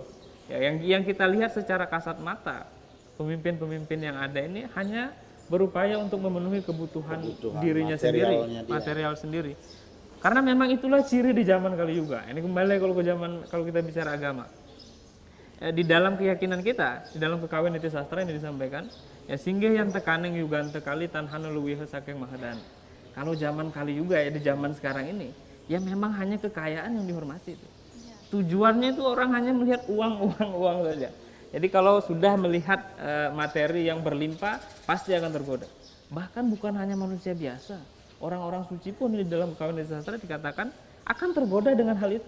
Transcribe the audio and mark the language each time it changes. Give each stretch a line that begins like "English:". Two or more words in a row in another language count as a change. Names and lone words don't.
Indonesian: Ya, yang kita lihat secara kasat mata, pemimpin-pemimpin yang ada ini hanya berupaya untuk memenuhi kebutuhan dirinya sendiri, material sendiri. Karena memang itulah ciri di zaman Kali Yuga. Ini kembali kalau kita bicara agama. Di dalam keyakinan kita, di dalam kekawin niti sastra yang disampaikan, ya
Kawi: singgih yang tekaneng yugante kali tanhana luwiha saking mahadan.
Indonesian: Kalau zaman Kali Yuga ya di zaman sekarang ini, ya memang hanya kekayaan yang dihormati itu. tujuannya itu orang hanya melihat uang saja. Jadi kalau sudah melihat materi yang berlimpah, pasti akan tergoda. Bahkan bukan hanya manusia biasa, orang-orang suci pun di dalam kawan sastra dikatakan akan tergoda dengan hal itu.